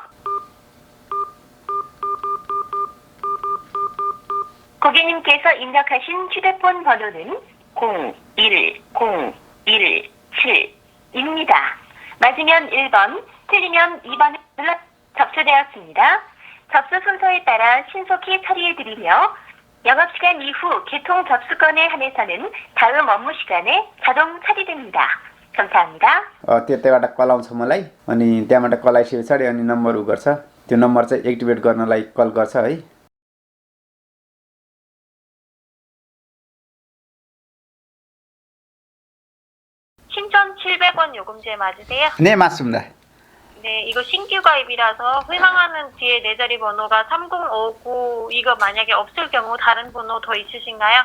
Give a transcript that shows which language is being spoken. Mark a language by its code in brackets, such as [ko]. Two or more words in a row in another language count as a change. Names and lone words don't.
[ko] 고객님께서 입력하신 휴대폰 번호는 01017입니다. 맞으면 1번, 틀리면 2번을 눌러 접수되었습니다. 접수 순서에 따라 신속히 처리해드리며 영업시간 이후 개통 접수건에 한해서는 다음 업무 시간에 자동 처리됩니다. 감사합니다. [ne] त्यहाँबाट कल आउँछ मलाई, अनि त्यहाँबाट कल आइसके पछाडि अनि नम्बर उ गर्छ, त्यो नम्बर चाहिँ एक्टिभेट गर्नलाई कल गर्छ है। [ko] 신청 700원 요금제 맞으세요? 네, 맞습니다. 네, 이거 신규 가입이라서 회망하는 뒤에 네 자리 번호가 3059 이거 만약에 없을 경우 다른 번호 더 있으신가요?